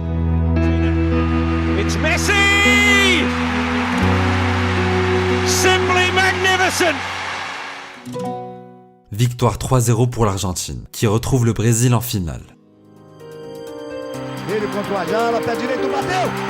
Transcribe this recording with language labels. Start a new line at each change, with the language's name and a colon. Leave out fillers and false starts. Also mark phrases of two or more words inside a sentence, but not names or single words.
English: It's Messi! Simply magnificent!
French: Victoire 3-0 pour l'Argentine, qui retrouve le Brésil en finale.
Portuguese: Ele contra o Ayala, pé direito, bateu!